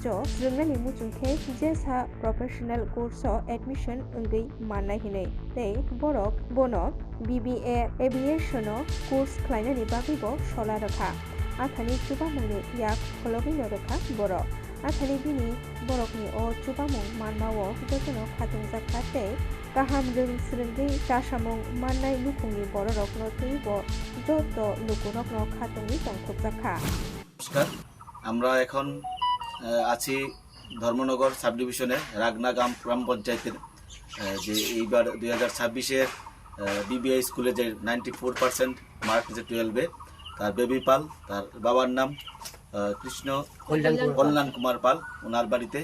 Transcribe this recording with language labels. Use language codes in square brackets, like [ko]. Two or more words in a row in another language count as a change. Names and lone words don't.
[trp] o srengnani muchungkhe jesa [en] professional course [trp] o admission ongui mannai hinai tei borok bono BBA aviation o course khlainani bagui bo sola rekha athani chubamungni yak hologino rekha borok athani bini borokni o chubamung manmao jotono khatungjak tei Kaham rung srenggi tashamung mannai lukungni boro rokno teibo joto lukurokno khatungni tongkhokjakha [bn] নমস্কার, আমরা এখন আছি ধর্মনগর [en] sub division [bn] রাগনা গ্রাম পঞ্চায়েতের যে এইবার 2026-এর বিবিআই স্কুলে যে 94% মার্ক হয়েছে 12-এ, তার বেবি পাল, তার বাবার নাম কৃষ্ণ কল্যাণ কুমার পাল, ওনার বাড়িতে।